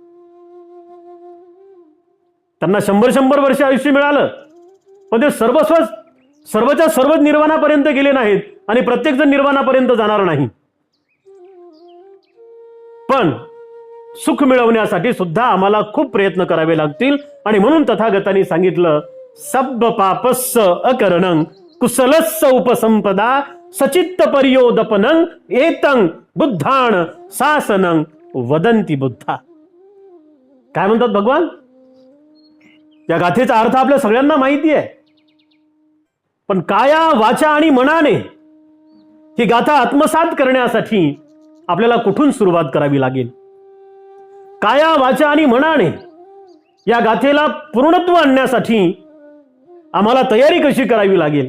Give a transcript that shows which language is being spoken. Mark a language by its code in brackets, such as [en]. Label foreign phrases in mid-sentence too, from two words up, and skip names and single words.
[mr] त्यांना 100 वर्ष आयुष्य मिळालं, पण ते सर्वच्या सर्व निर्वाणापर्यंत गेले नाहीत आणि प्रत्येक जण निर्वाणापर्यंत जाणार नाही. पण सुख मिळवण्यासाठी सुद्धा आम्हाला खूप प्रयत्न करावे लागतील. आणि म्हणून तथागतांनी सांगितलं, [pi] सब्ब पापस्स अकरणं कुशलस्स उपसंपदा सचित्त पर्योदपनं एतं बुद्धान शासनं वदंती बुद्धा. [mr] काय म्हणतात भगवान? या गाथेचा अर्थ आपल्या सगळ्यांना माहिती आहे, पण काया वाचा आणि मनाने ही गाथा आत्मसात करण्यासाठी आपल्याला कुठून सुरुवात करावी लागेल? काया वाचा आणि मनाने या गाथेला पूर्णत्व आणण्यासाठी आम्हाला तयारी कशी करावी लागेल?